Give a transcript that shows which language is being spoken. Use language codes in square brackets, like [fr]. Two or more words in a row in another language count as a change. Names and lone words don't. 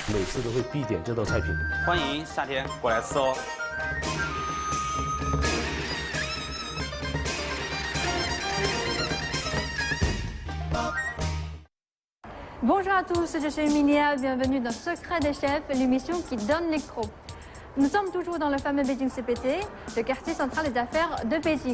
[zh] 次都会必点这道菜品。欢迎夏天过来吃哦。 [fr] Bonjour à tous, je suis Emilia, bienvenue dans Secret des chefs, l'émission qui donne les crocs. Nous sommes toujours dans le fameux Beijing CPT, le quartier central des affaires de Beijing.